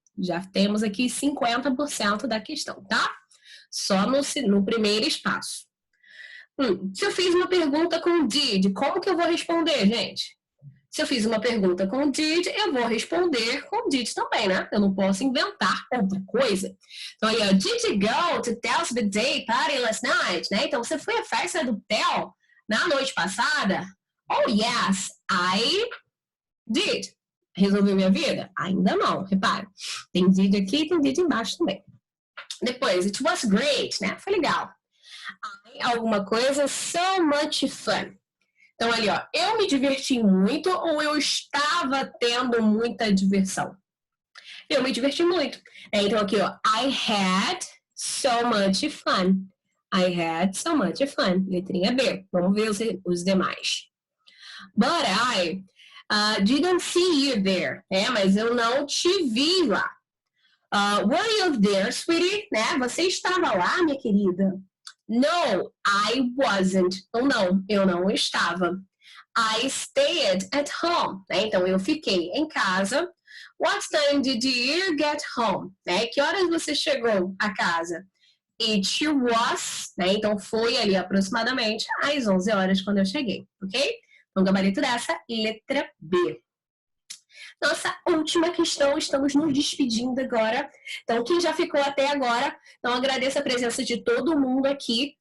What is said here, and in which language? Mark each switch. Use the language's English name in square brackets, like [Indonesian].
[Portuguese] Já temos aqui 50% da questão, tá? Só no primeiro espaço. Se eu fiz uma pergunta com did, como que eu vou responder, gente? Se eu fiz uma pergunta com did, eu vou responder com did também, né? Eu não posso inventar outra coisa. [English] Então, aí, ó, did you go to Tell's birthday party last night? [Portuguese] Né? Então, você foi à festa do Tell na noite passada? [English] Oh, yes, I did. [Portuguese] Resolveu minha vida? Ainda não, repare. Tem did aqui e tem did embaixo também. Depois, [English] it was great, [Portuguese] né? Foi legal. Alguma coisa, [English] so much fun. [Portuguese] Então, ali, ó, eu me diverti muito ou eu estava tendo muita diversão? Eu me diverti muito. Então, aqui, ó, [English] I had so much fun. I had so much fun. [Portuguese] Letrinha B. Vamos ver os demais. [English] But I didn't see you there. [Portuguese] Mas eu não te vi lá. [English] Were you there, sweetie? [Portuguese] Né? Você estava lá, minha querida? [English] No, I wasn't. [Portuguese] Ou não, eu não estava. [English] I stayed at home. [Portuguese] Né? Então, eu fiquei em casa. [English] What time did you get home? [Portuguese] Né? Que horas você chegou a casa? [English] It was, [Portuguese] né? Então, foi ali aproximadamente às 11 horas quando eu cheguei, ok? Então, gabarito dessa, letra B. Nossa última questão, estamos nos despedindo agora. Então, quem já ficou até agora, então agradeço a presença de todo mundo aqui.